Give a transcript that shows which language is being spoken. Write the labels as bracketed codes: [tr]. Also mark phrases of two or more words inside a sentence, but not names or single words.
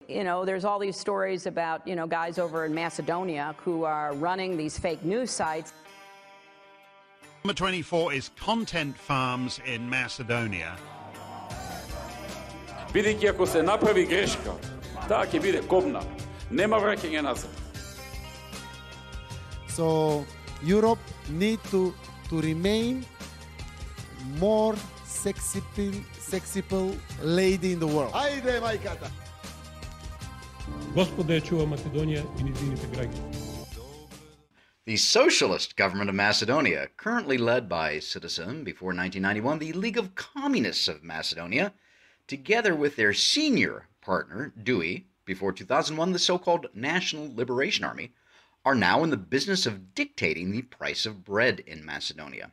[en] You know, there's all these stories about, you know, guys over in Macedonia who are running these fake news sites. Number 24 is content farms in Macedonia. [mk] Бидејќи ако се направи грешка, таа ќе биде кобна. Нема враќање назад. [en] So Europe need to remain more sexy lady in the world. [mk] Ајде, мајката! Господа ја чува Македонија и низините граѓани. [en] The socialist government of Macedonia, currently led by Citizen before 1991, the League of Communists of Macedonia, together with their senior partner, DUI, before 2001, the so-called National Liberation Army, are now in the business of dictating the price of bread in Macedonia.